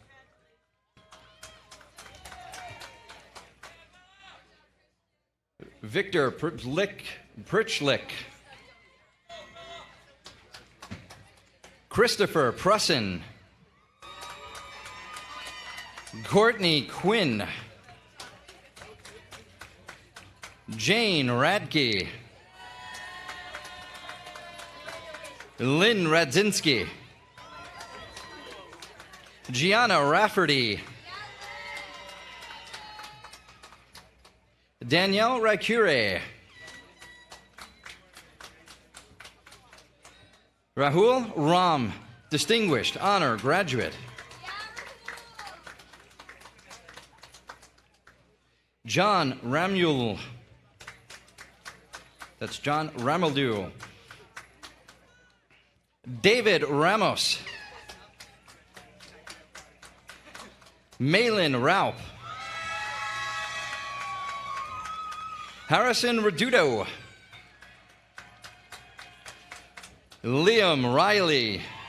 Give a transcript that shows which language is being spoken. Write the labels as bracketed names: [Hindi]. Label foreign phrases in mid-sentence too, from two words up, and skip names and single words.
[English] Victor Pritchlick. Christopher Prussin. Courtney Quinn. Jane Radke. Lynn Radzinski. Gianna Rafferty. Danielle Racure. Rahul Ram, Distinguished Honor Graduate. John Ramul. That's John Ramaldu. David Ramos. Malin Raup. Harrison Reduto. Liam Riley.